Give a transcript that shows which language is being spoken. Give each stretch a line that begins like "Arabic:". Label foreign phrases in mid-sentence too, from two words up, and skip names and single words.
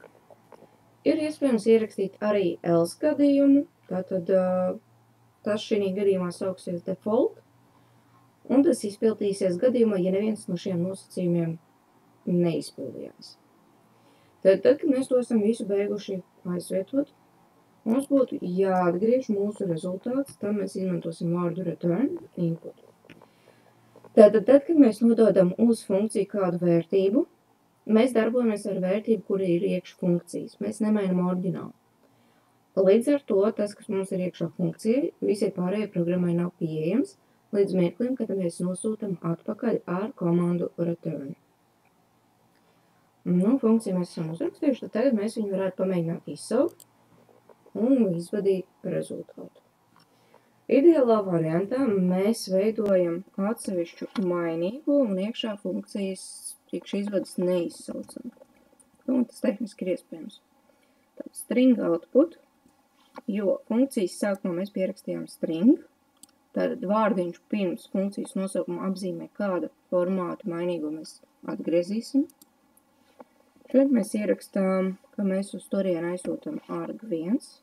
Latvian: Ir iespējams ierakstīt arī else gadījumu, tātad tas šī gadījumā sauksies default, un tas izpildīsies gadījumā, ja neviens no šiem nosacījumiem neizpildījās. Tad, kad mēs to esam visu beiguši aizvietot, mums būtu jāatgriež mūsu rezultāts, tam mēs izmantosim vārdu
English: return input.
Latvian: Tad, kad mēs nododam uz funkciju kādu vērtību, mēs darbojamies ar vērtību, kura ir iekš funkcijas. Mēs nemainam oriģinālu. Līdz ar to, tas, kas mums ir iekšā funkcija, visai pārējai programmai nav pieejams, līdz mirklim, kad mēs nosūtam atpakaļ ar komandu return. Funkciju mēs esam uzrakstījuši, tad tagad mēs viņu varētu pamēģināt izsaukt un izvadīt rezultātu. Ideālā variantā mēs veidojam atsevišķu mainīgo un iekšā funkcijas iekšā izvadas neizsaucam. Tas tehniski ir iespējams. Tad
English: string output,
Latvian: jo funkcijas sākumā mēs pierakstījām string, tātad vārdiņš pirms funkcijas nosaukuma apzīmē, kāda formāta mainīgo mēs atgriezīsim. Šeit mēs ierakstām, ka mēs uz turienu aizsūtam arg1.